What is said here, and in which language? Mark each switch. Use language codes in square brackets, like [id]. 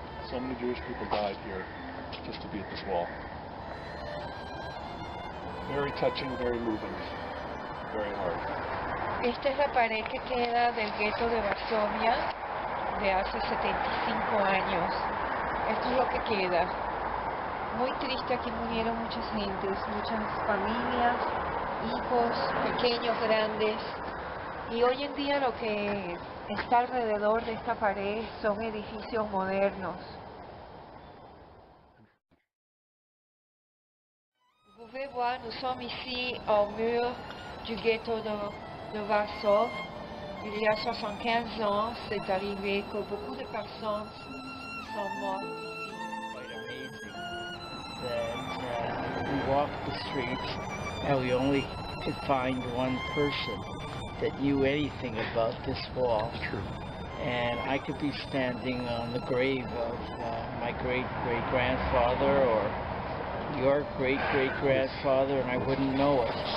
[en] So many Jewish people died here just to be at this wall. Very touching, very moving, very hard. [es] Esta es la pared que queda del gueto de Varsovia de hace 75 años. Esto es lo que queda. Muy triste, aquí murieron muchas gentes, muchas familias, hijos, pequeños, grandes. Y hoy en día lo que está alrededor de esta pared son edificios modernos. [fr] Vous pouvez voir, nous sommes ici au mur du ghetto de Varsovie. Il y a 75 ans, c'est arrivé que beaucoup de personnes sont mortes ici. [en] Quite amazing that we walked the streets and we only could find one person that knew anything about this wall. True. And I could be standing on the grave of my great-great-grandfather or your great-great-grandfather, and I wouldn't know it.